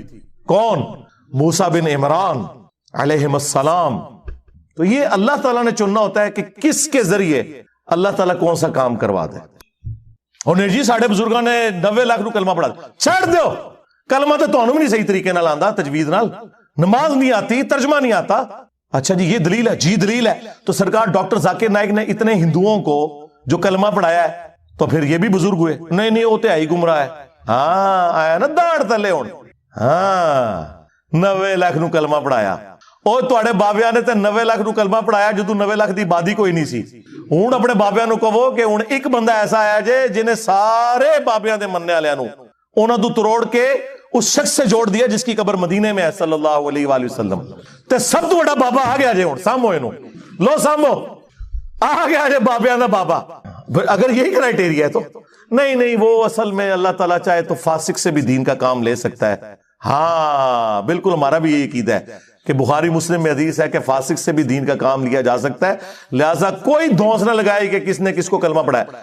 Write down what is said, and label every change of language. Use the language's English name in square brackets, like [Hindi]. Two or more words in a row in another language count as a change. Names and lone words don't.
[Urdu] کون؟ موسیٰ بن عمران [Arabic] علیہ السلام. [Urdu] تو یہ اللہ تعالیٰ نے چننا ہوتا ہے کہ کس کے ذریعے اللہ تعالیٰ کون سا کام کروا دے. [Punjabi] اور نہیں جی ساڑھے بزرگاں نے 90 لاکھ نو کلمہ پڑھا چھڑ دیو. کلمہ تو تانوں بھی نہیں صحیح طریقے نال آندا، [Urdu] تجوید نال، نماز نہیں آتی، ترجمہ نہیں آتا. اچھا جی یہ دلیل ہے، جی دلیل ہے. تو سرکار ڈاکٹر ذاکر نائک نے اتنے ہندوؤں کو جو کلمہ پڑھایا ہے تو پھر یہ بھی بزرگ ہوئے؟ نہیں وہ تو ہی گمراہ ہے. [Punjabi] ہاں آیا نا داڑ تلے ہون. ہاں 90 لاکھ نو کلمہ پڑھایا. اور تواڈے بابیاں نے تے 90 لاکھ نو کلمہ پڑھایا جدوں 90 لاکھ دی آبادی کوئی نہیں سی. ہن اپنے بابیاں نو کہو کہ ہن ایک بندہ ایسا آیا جے جنہیں سارے بابیاں دے مننے والےاں نو انہاں تو تروڑ کے [Urdu] اس شخص سے جوڑ دیا جس کی قبر مدینے میں ہے [Arabic] صلی اللہ علیہ وآلہ وسلم. [Punjabi] تے سب تو بڑا بابا آ گیا جے. ہن سامو اینو لو سامو آ گیا جے بابیاں دا بابا. [Urdu] اگر یہی کرائٹیریا ہے تو نہیں وہ اصل میں اللہ تعالیٰ چاہے تو فاسق سے بھی دین کا کام لے سکتا ہے. ہاں بالکل ہمارا بھی یہی عقیدہ ہے کہ بخاری مسلم میں حدیث ہے کہ فاسق سے بھی دین کا کام لیا جا سکتا ہے. لہٰذا کوئی دھونس نہ لگائے کہ کس نے کس کو کلمہ پڑھا ہے.